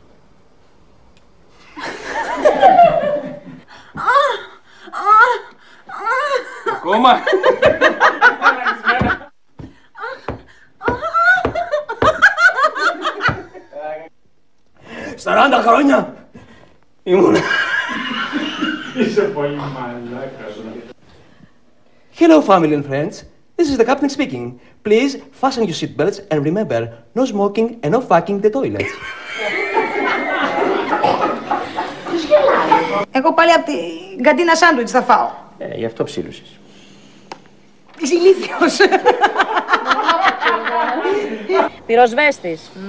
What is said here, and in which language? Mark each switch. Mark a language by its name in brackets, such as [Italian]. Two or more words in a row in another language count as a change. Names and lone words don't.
[Greek] Ακόμα. 40 χρόνια ήμουν. Είσαι πολύ μαλάκας. [English] Hello, family and friends. This is the captain speaking. Please fasten your seatbelts and remember, no smoking and no fucking the toilet. [Greek] Εγώ πάλι από την καντίνα σάντουιτς θα φάω. Γι' αυτό ψήλωσες. Είσαι ηλίθιος. Πυροσβέστης.